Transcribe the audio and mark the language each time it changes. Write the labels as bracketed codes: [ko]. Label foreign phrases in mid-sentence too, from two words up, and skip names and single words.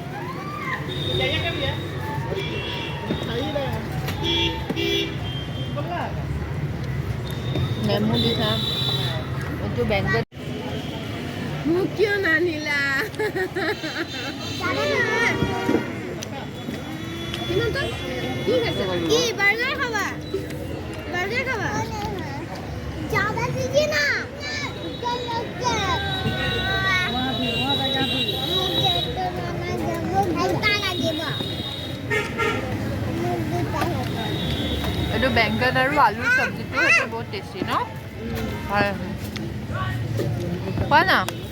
[as] নেমু দিছা, এইটো বেংগন। মোক কিয় নানিলা? কি খাইছে? কি বাৰ্গাৰ খাবা? বাৰ্গাৰ খাবা? [hi] ज़्यादा दीजिए ना। [as] এইটো বেংগন আৰু আলুৰ চব্জিটো সেইটো বহুত টেষ্টি ন? হয় খোৱা না?